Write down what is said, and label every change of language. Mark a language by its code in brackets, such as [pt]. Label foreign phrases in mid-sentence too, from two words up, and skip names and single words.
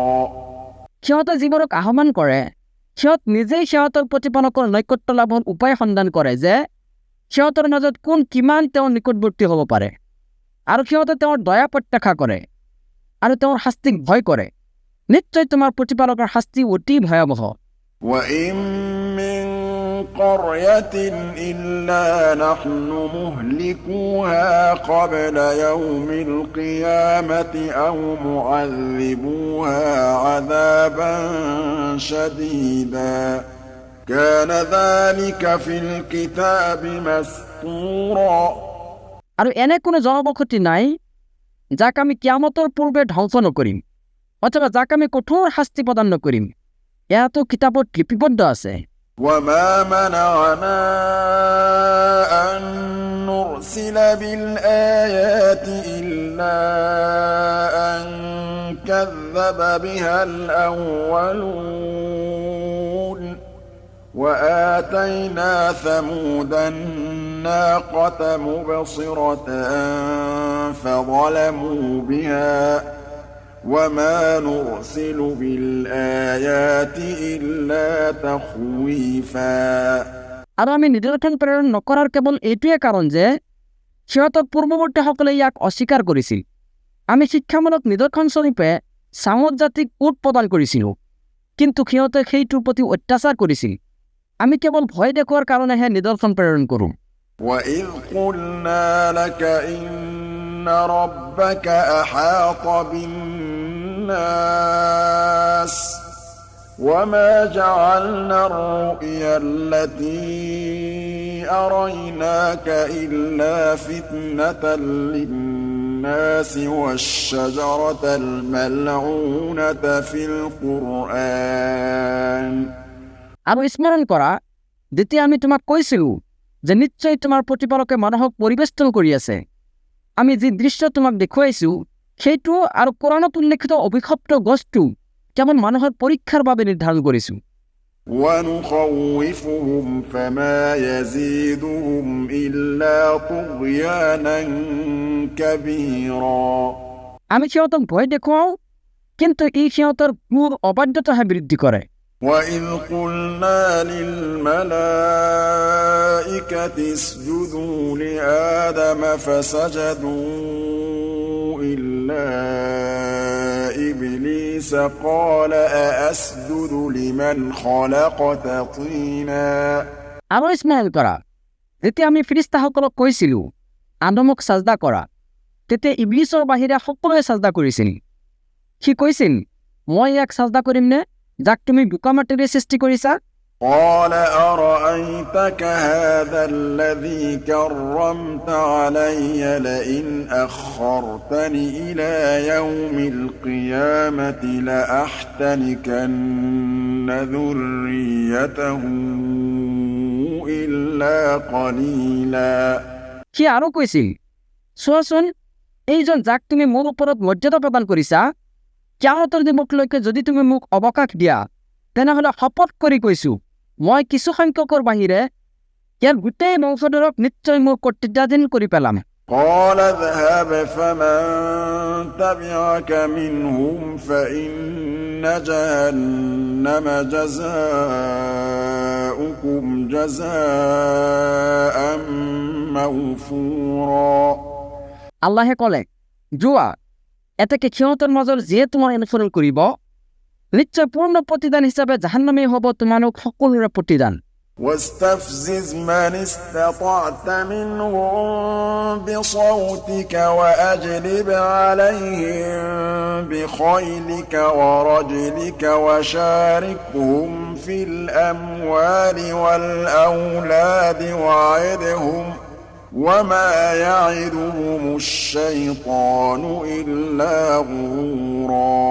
[as] সিহঁতে যিবোৰক আহ্বান কৰে সিহঁত নিজেই সিহঁতৰ প্ৰতিপালকৰ নৈকট্য লাভৰ উপায় সন্ধান কৰে যে সিহঁতৰ মাজত কোন কিমান তেওঁৰ নিকটৱৰ্তী হ'ব পাৰে আৰু সিহঁতে তেওঁৰ দয়া প্ৰত্যাশা কৰে আৰু তেওঁৰ শাস্তিক ভয় কৰে। নিশ্চয় তোমাৰ প্ৰতিপালকৰ শাস্তি অতি ভয়াৱহ। [ar] وَإِن مِّن قَرْيَةٍ إِلَّا نَحْنُ مُهْلِكُوهَا قَبْلَ يَوْمِ الْقِيَامَةِ أَوْ مُعَذِّبُوهَا عَذَابًا شَدِيدًا كَانَ ذَلِكَ فِي الْكِتَابِ مَسْطُورًا [as] আৰু এনে কোনো জনবসতি নাই যাক আমি কিয়ামতৰ পূৰ্বে ধ্বংস নকৰিম অথবা যাক আমি কঠোৰ শাস্তি প্ৰদান নকৰিম। এয়াতো কিতাপত লিপিবদ্ধ আছে। [ar] وَمَا مَنَعَنَا أَن نُّرْسِلَ بِالْآيَاتِ إِلَّا أَن كَذَّبَ بِهَا الْأَوَّلُونَ وآتينا ثمود الناقة مبصرة فظلموا بها وما نرسل بالآيات إلا تخويفا [as] আৰু আমি নিদৰ্শন প্ৰেৰণ নকৰাৰ কেৱল এইটোৱে কাৰণ যে সিহঁতৰ পূৰ্বৱৰ্তীসকলে ইয়াক অস্বীকাৰ কৰিছিল। আমি শিক্ষামূলক নিদৰ্শন স্বৰূপে ছামুদ জাতিক উট প্ৰদান কৰিছিলোঁ, কিন্তু সিহঁতে সেইটোৰ প্ৰতি অত্যাচাৰ কৰিছিল। আমি কেৱল ভয় দেখুৱাৰ কাৰণেহে নিদৰ্শন প্ৰেৰণ কৰোঁ। [ar] وَإِذْ قُلْنَا لَكَ إِنَّ رَبَّكَ أَحَاطَ بِالنَّاسِ وَمَا جَعَلْنَا الرُّؤْيَا الَّتِي أَرَيْنَاكَ إِلَّا فِتْنَةً لِلنَّاسِ وَالشَّجَرَةَ الْمَلْعُونَةَ فِي الْقُرْآنِ [as] আৰু স্মৰণ কৰা, যেতিয়া আমি তোমাক কৈছিলোঁ যে নিশ্চয় তোমাৰ প্ৰতিপালকে মানুহক পৰিবেষ্টন কৰি আছে। আমি যি দৃশ্য তোমাক দেখুৱাইছোঁ সেইটো আৰু কোৰাণত উল্লেখিত অভিশপ্ত গছটো কেৱল মানুহৰ পৰীক্ষাৰ বাবে নিৰ্ধাৰণ কৰিছোঁ। [ar] وَنُخَوِّفُهُمْ فَمَا يَزِيدُهُمْ إِلَّا طُغْيَانًا كَبِيرًا [as] আমি সিহঁতক ভয় দেখুৱাওঁ, কিন্তু ই সিহঁতৰ ঘোৰ অবাধ্যতাহে বৃদ্ধি কৰে। [ar] وَإِذْ قُلْنَا لِلْمَلَائِكَةِ اسْجُدُوا لِآدَمَ فَسَجَدُوا إِلَّا إِبْلِيسَ قَالَ أَأَسْجُدُ لِمَنْ خَلَقْتَ طِينًا [as] আৰু স্মৰণ কৰা, যেতিয়া আমি ফিৰিষ্টাসকলক কৈছিলোঁ আদমক চাজদা কৰা, তেতিয়া ইবলিছৰ বাহিৰে সকলোৱে চাজদা কৰিছিল। সি কৈছিল, মই ইয়াক চাজদা কৰিমনে যাক তুমি বোকা মাটিৰে সৃষ্টি কৰিছা? [ar] قال أرأيتك هذا الذي كرمت علي لئن أخرتني إلى يوم القيامة لأحتنكن ذريته إلا قليلا [as] সি আৰু কৈছিল, চোৱাচোন, এইজন যাক তুমি মোৰ ওপৰত মৰ্যাদা প্ৰদান কৰিছা, কিয়ামতৰ দিনলৈকে যদি তুমি মোক অৱকাশ দিয়া, তেনেহ'লে শপত কৰি কৈছোঁ, মই কিছু সংখ্যকৰ বাহিৰে ইয়াৰ গোটেই বংশধৰক নিশ্চয় মোৰ কৰ্তৃত্বাধীন কৰি পেলাম। [ar] قال اذهب فمن تبعك منهم فإن جهنم جزاؤكم جزاء موفورا [as] আল্লাহে ক'লে, যোৱা, এতেকে সিহঁতৰ মাজৰ যিয়ে তোমাৰ অনুসৰণ কৰিব, নিশ্চয় পূৰ্ণ প্ৰতিদান হিচাপে জাহান্নামেই হ'ব তোমালোক সকলোৰে প্ৰতিদান। [ar] واستفزز من استطعت منهم بصوتك وأجلب عليهم بخيلك ورجلك وشاركهم في الأموال والأولاد وعدهم وما يعدهم الشيطان إلا غرورا